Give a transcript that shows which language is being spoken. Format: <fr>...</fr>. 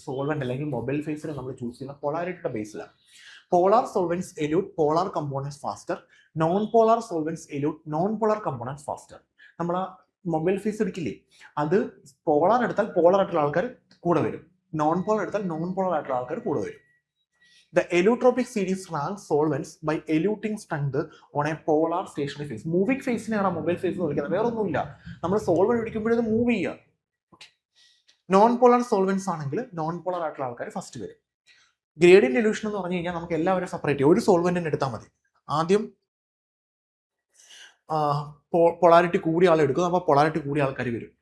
<ml>Solvent അല്ലെങ്കിൽ mobile ഫേസിൽ നമ്മൾ ചൂസ് ചെയ്യുന്ന പൊളാരിറ്റിയുടെ ബേസിലാണ്.</ml> <en>Polar solvents elute polar components faster. Non polar solvents elute non polar components faster.</en> <ml>നമ്മൾ ആ മൊബൈൽ ഫേസ് എടുക്കില്ലേ, അത് പോളാർ എടുത്താൽ പോളാർ ആയിട്ടുള്ള ആൾക്കാർ കൂടെ വരും, നോൺ പോളാർ എടുത്താൽ നോൺ പോളാർ ആയിട്ടുള്ള ആൾക്കാർ കൂടെ വരും.</ml> <en>The elutropic series ranks solvents by eluting strength on a polar stationary phase.</en> <ml>Moving ഫേസിനെയാണ് mobile face എന്ന് വിളിക്കുന്നത്, വേറെ ഒന്നുമില്ല. നമ്മൾ സോൾവെന്റ് ഒഴിക്കുമ്പോഴത് മൂവ് ചെയ്യുക. നോൺ പോളാർ സോൾവെന്റ്സ് ആണെങ്കിൽ നോൺ പോളാർ ആയിട്ടുള്ള ആൾക്കാർ ഫസ്റ്റ് വരും. ഗ്രേഡിയന്റ് ഡെലൂഷൻ എന്ന് പറഞ്ഞു കഴിഞ്ഞാൽ നമുക്ക് എല്ലാവരും സെപ്പറേറ്റ് ചെയ്യും. ഒരു സോൾവെന്റിനെ എടുത്താൽ മതി. ആദ്യം പൊളാരിറ്റി കൂടിയ ആൾ എടുക്കുന്നു, അപ്പോൾ പൊളാരിറ്റി കൂടിയ ആൾക്കാർ വരും.</ml>